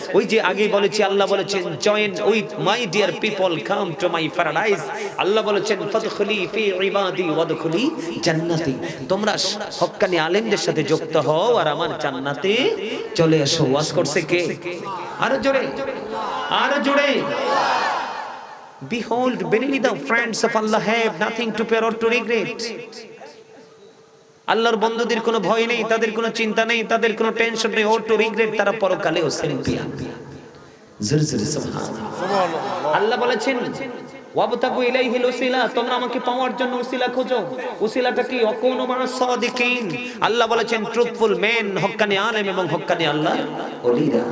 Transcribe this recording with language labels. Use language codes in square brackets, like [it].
[bn] ওই যে আগেই বলেছি, আল্লাহ বলেছেন, [en] Join with my dear people, come to my paradise. [bn] আল্লাহ বলেছেন, [ar] ফাদখুলি ফি ইবাদি ওয়াদখুলি জান্নাতি, [bn] তোমরা হক্কানি আলেমদের সাথে যুক্ত হও আর আমার জান্নাতে চলে এসো। ওয়াজ করছে কে? আরো জোরে, আরো জোরে। [en] Behold, verily the friends of Allah have nothing to fear or to regret. [bn] আল্লাহর বন্ধুদের কোনো ভয় নেই, তাদের কোনো চিন্তা নেই, তাদের কোনো টেনশন নেই, [en] or to regret, [bn] তারা পরকালেও চ্যাম্পিয়ন। জোরে জোরে সুবহানাল্লাহ। আল্লাহ বলেছেন, [ar] ওয়াবতাগু ইলাইহিল উসিলা, [bn] তোমরা আমাকে পাওয়ার জন্য উসিলা খোঁজো। উসিলাটা কি? [ar] অকুনু মা'আস সাদিকিন। [bn] আল্লাহ বলেছেন, [en] truthful men, [bn] হক্কানি আলেম এবং হক্কানি আল্লাহ ওলিরা।